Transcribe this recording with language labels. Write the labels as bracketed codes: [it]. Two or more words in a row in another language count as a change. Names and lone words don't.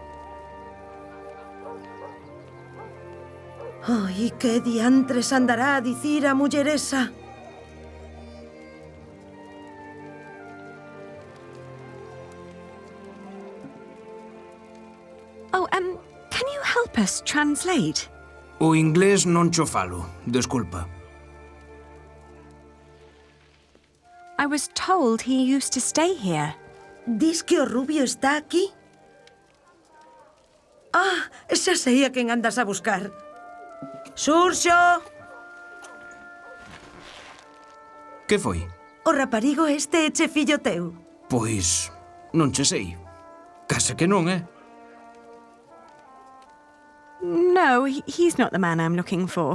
[gl] Oh, e que diantres andará a dicir a muller esa? [en] Oh, can you help us translate? [gl] O inglés non cho falo, desculpa. [en] I was told he used to stay here. [gl] ¿Dis que o rubio está aquí? Ah, xa sei a quen andas a buscar. Xurxo! Que foi? O raparigo este é che fillo teu. Pois, non che sei. Case que non, [en] No, he's not the man I'm looking for.